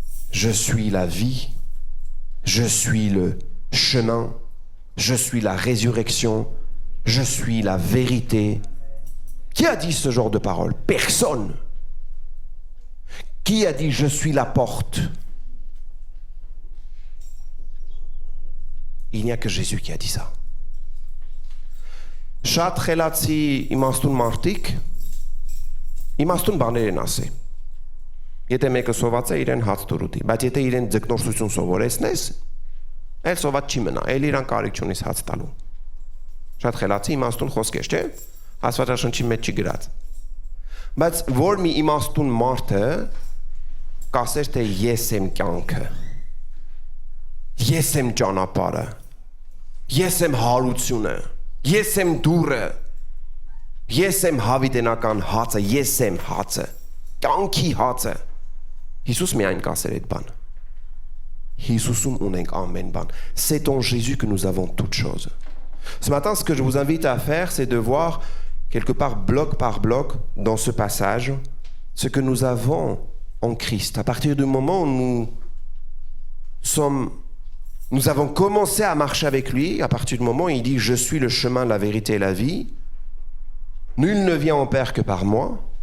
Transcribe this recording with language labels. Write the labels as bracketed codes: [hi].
[fr] Je suis la vie, je suis le chemin, je suis la résurrection, je suis la vérité. Qui a dit ce genre de paroles? Personne. Qui a dit je suis la porte? Il n'y a que Jésus qui a dit ça. [hy] Շատ խելացի իմաստուն մարդիկ իմաստուն բաներ են ասել։ Եթե մեկը սոված է իրեն հաց դուրուտի, բայց եթե իրեն ձգնորսություն սովորեցնես, այլ սոված չի մնա, այլ իրան կարիք չունես հաց տալու։ Շատ խելացի իմաստուն խոսք է, չէ՞։ Աստվածաշնչի մեջ չի գրած։ Բայց որ մի իմաստուն մարդը կասեր թե ես եմ կյանքը, ես եմ ճանապարհը, ես եմ հարությունը, ես եմ դուռը, ես եմ հավիտենական հացը, ես եմ հացը, կյանքի հացը։ Հիսուս միայն կասեր այդ բանը։ Հիսուսում ունենք ամեն բան. [fr] C'est en Jésus que nous avons toutes choses. Ce matin, ce que je vous invite à faire, c'est de voir quelque part bloc par bloc dans ce passage ce que nous avons en Christ. À partir du moment où nous avons commencé à marcher avec lui, à partir du moment où il dit « Je suis le chemin, la vérité et la vie », nul ne vient au Père que par moi.